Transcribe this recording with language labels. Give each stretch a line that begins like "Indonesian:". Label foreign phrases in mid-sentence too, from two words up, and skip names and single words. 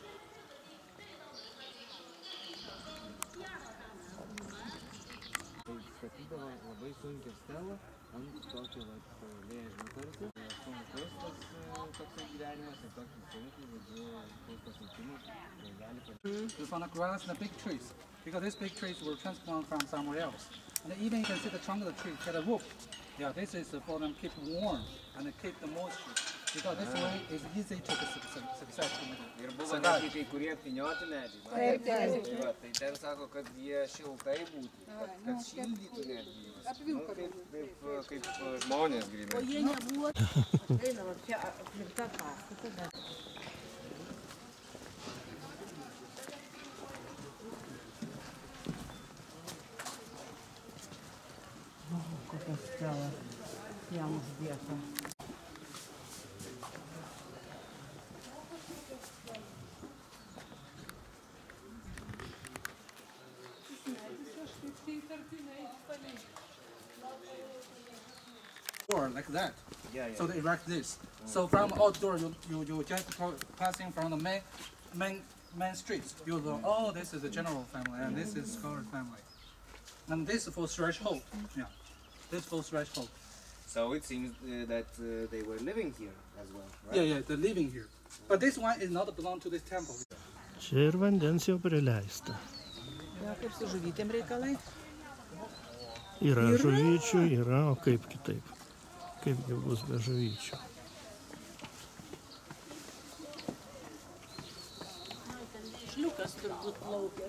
Lithuanian: Tai statydavo labai sunkią stelą ant tokio vėžio tarsi. Sunkus tas toksai gyvenimas ir tokį sunkį, žodžiu, pasiekimus gali padėti.
English: You found a grass and the big trees, because these big trees were transplanted from somewhere else. And even you can see the trunk of the tree had a roof. Yeah, this is for them keep warm and keep the moisture. Because this way is easy to successfully.
Lithuanian: Ir buvo netgi kai kurie apvynioti medžiai. Tai ten sako, kad jie šiltai būtų, kad šildytų netgi. Kaip žmonės grynai. O jie nebuvo. Eina, va, čia aplikta pastatą. Kokia stela jam uždėta.
English: Like that. Yeah. So they erect this. So from outdoor, you just passing from the main streets. You know, oh, this is the general family, and this is scholar family, and this is for threshold. Yeah, this for threshold. So it seems that they were living here as well, right? Yeah, they're living here. But this one is not belong to this temple.
Lithuanian: Čia ir vandens jau prileista. Ja, kaip su žuvytėm reikalai? Yra žuvyčių, yra, o kaip kitaip. Kaipgi bus be žuvyčių. Žliukas turbūt plaukia.